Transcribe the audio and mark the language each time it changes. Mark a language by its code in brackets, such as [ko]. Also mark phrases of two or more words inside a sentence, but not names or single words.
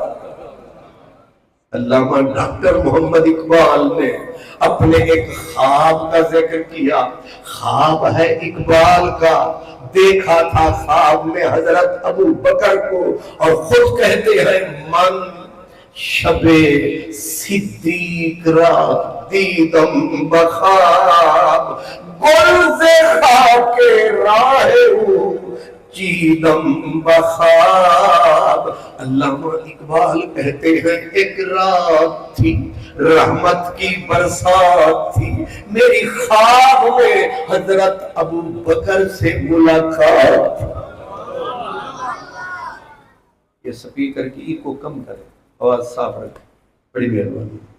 [ur] علامہ ڈاکٹر محمد اقبال نے اپنے ایک خواب کا ذکر کیا، خواب ہے اقبال کا، دیکھا تھا خواب میں حضرت ابو بکر کو، اور خود کہتے ہیں [fa] من شب صدیق را دیدم بخواب، گل خاک راہ او چیدم بخواب۔ [ur] علامہ اقبال کہتے ہیں ایک رات تھی رحمت کی برسات تھی، میری خواب میں حضرت ابو بکر سے ملاقات۔ یہ سپیکر کی ایکو کم کرے، آواز صاف رکھے، بڑی مہربانی۔